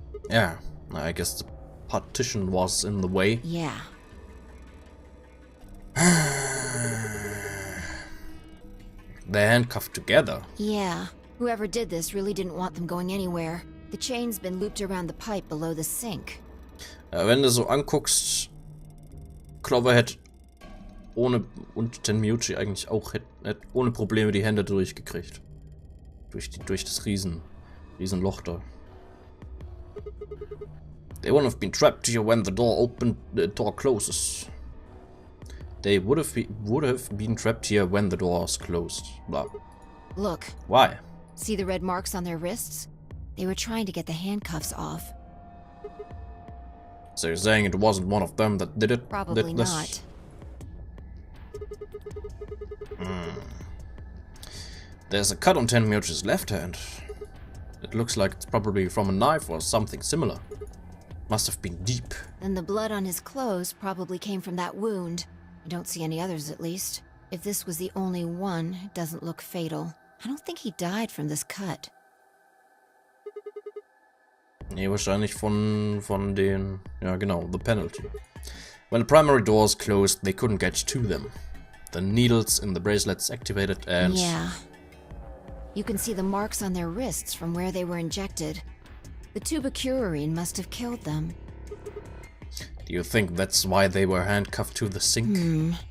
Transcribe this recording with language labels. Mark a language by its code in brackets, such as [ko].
[en] Yeah, I guess the partition was in the way. Yeah. They're handcuffed together. Yeah. Whoever did this really didn't want them going anywhere. The chain's been looped around the pipe below the sink. [de] Wenn du so anguckst, Clover hätte ohne und Tenmuchi eigentlich auch hätte ohne Probleme die Hände durchgekriegt. Durch das Riesenloch da. [en] They wouldn't have been trapped here when the door closes. They would have been trapped here when the doors closed. Blah. Look. Why? See the red marks on their wrists? They were trying to get the handcuffs off. So you're saying it wasn't one of them that did it? Probably not. There's a cut on Tenmuchi's left hand. It looks like it's probably from a knife or something similar. Must have been deep. And the blood on his clothes probably came from that wound. I don't see any others, at least. If this was the only one, it doesn't look fatal. I don't think he died from this cut. [de] Nee, wahrscheinlich von den... Ja, genau, [en] the penalty. When the primary doors closed, they couldn't get to them. The needles in the bracelets activated and... Yeah. You can see the marks on their wrists from where they were injected. The tubicurine must have killed them. Do you think that's why they were handcuffed to the sink?